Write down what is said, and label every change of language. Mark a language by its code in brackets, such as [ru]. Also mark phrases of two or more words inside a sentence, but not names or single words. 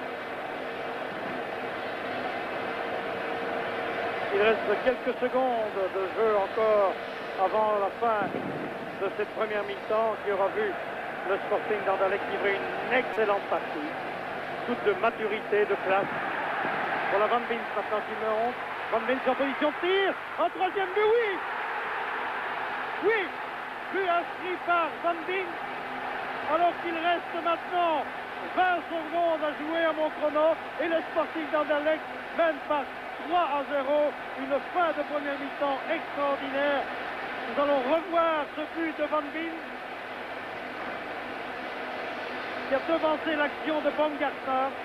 [fr] Il reste quelques secondes de jeu encore avant la fin de cette première mi-temps qui aura vu le Sporting d'Anderlecht livrer une excellente partie. Toute de maturité, de classe. Pour la Van Beens maintenant qui monte. Van Beens en position de tir. Un troisième but, oui. Oui. But inscrit par Van Beens. Alors qu'il reste maintenant 20 secondes à jouer à mon chrono. Et le Sporting d'Anderlecht mène par 3-0. Une fin de première mi-temps extraordinaire. Nous allons revoir ce but de Van Beens qui a devancé l'action de Baumgartner.